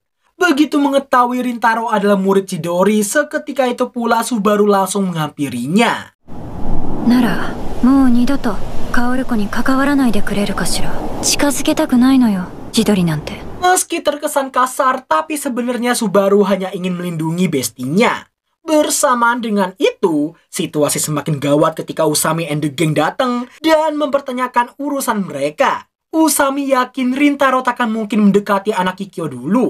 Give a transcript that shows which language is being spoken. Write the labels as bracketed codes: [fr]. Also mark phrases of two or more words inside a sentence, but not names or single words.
[id] Begitu mengetahui Rintaro adalah murid Chidori, seketika itu pula Subaru langsung menghampirinya. [ja] なら、もう二度とカオルコに関わらないでくれるかしら。近づけたくないのよ、千鳥なんて。 [id] Meski terkesan kasar, tapi sebenarnya Subaru hanya ingin melindungi bestinya. Bersamaan dengan itu, situasi semakin gawat ketika Usami and the Gang datang dan mempertanyakan urusan mereka. Usami yakin Rintaro takkan mungkin mendekati anak Kikyo dulu.